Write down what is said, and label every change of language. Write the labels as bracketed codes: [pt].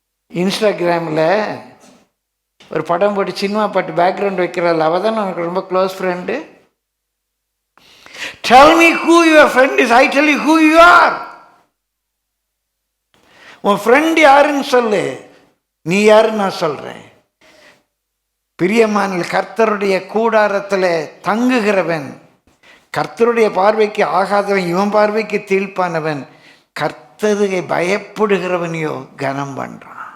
[ta] இன்ஸ்டாகிராமில் ஒரு படம் போட்டு சினிமா பாட்டு பேக்ரவுண்ட் வைக்கிறாள், அவள் தானே உனக்கு ரொம்ப close friend? [en] Tell me who your friend is, I tell you who you are. [ta] உன் ஃப்ரெண்டு யாருன்னு சொல்லு, நீ யாருன்னு நான் சொல்கிறேன். பிரியமான கர்த்தருடைய கூடாரத்தில் தங்குகிறவன், கர்த்தருடைய பார்வைக்கு ஆகாதவன், இவன் பார்வைக்கு தீழ்ப்பானவன், கர்த்தரை பயப்படுகிறவனையோ கனம் பண்ணுறான்.